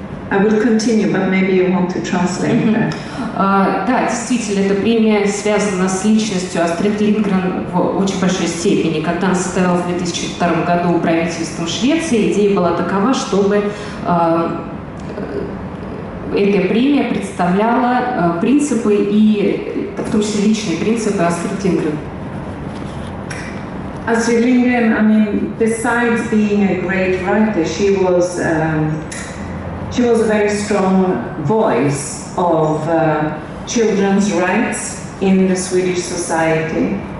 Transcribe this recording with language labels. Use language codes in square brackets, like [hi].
[en] I will continue, but maybe you want to translate that. [ru] Да, действительно, эта премия связана с личностью Астрид Линдгрен в очень большой степени. Когда она состоялась в 2002 году правительством Швеции, идея была такова, чтобы эта премия представляла принципы и, в том числе, личные принципы Астрид Линдгрен. [en] Astrid Lindgren, I mean, besides being a great writer, she was a very strong voice of children's rights in the Swedish society.